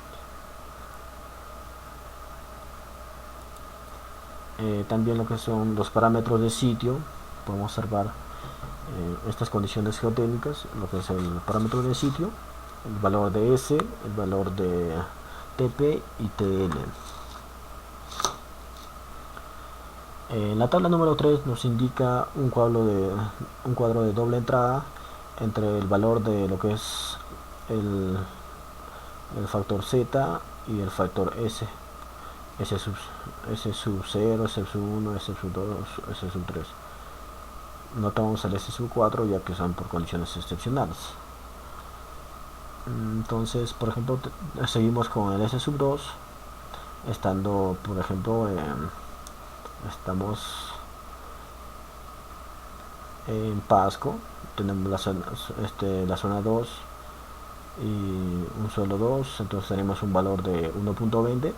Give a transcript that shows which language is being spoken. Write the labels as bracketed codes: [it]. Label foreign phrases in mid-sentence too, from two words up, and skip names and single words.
[es] También lo que son los parámetros de sitio, podemos observar estas condiciones geotécnicas, lo que es el parámetro de sitio, el valor de S, el valor de TP y TL. La tabla número 3 nos indica un cuadro de doble entrada entre el valor de lo que es el factor Z y el factor S. S sub 0, S sub 1, S sub 2, S sub 3. No tomamos el S sub 4 ya que son por condiciones excepcionales. Entonces, por ejemplo, seguimos con el S sub 2, estando, por ejemplo, estamos en Pasco, tenemos la zona 2, y un suelo 2, entonces tenemos un valor de 1.20.